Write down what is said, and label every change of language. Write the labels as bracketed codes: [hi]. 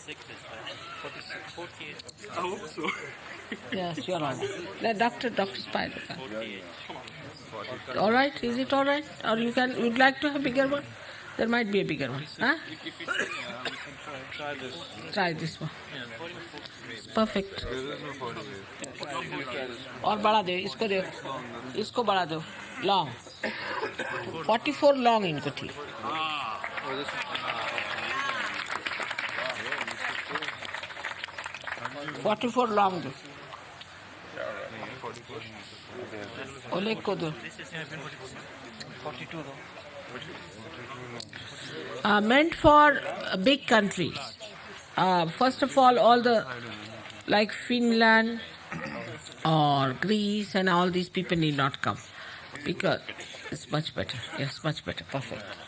[en] 6 is fine. 46, 48. I hope so. Yes, you're all right. The Dr. Spider. 48. All right? Is it all right? Or you'd like to have bigger one? There might be a bigger one. Huh? If you say, we can try this. Try this one. Yeah, 44. It's perfect. There is no 48. [hi] और बढ़ा दो इसको बढ़ा दो long 44 long इनको ठीक 44 long दो Oleg को दो [en] 42 though. meant for big countries. First of all the like Finland or Greece and all these people need not come because it's much better. Yes, much better. Perfect.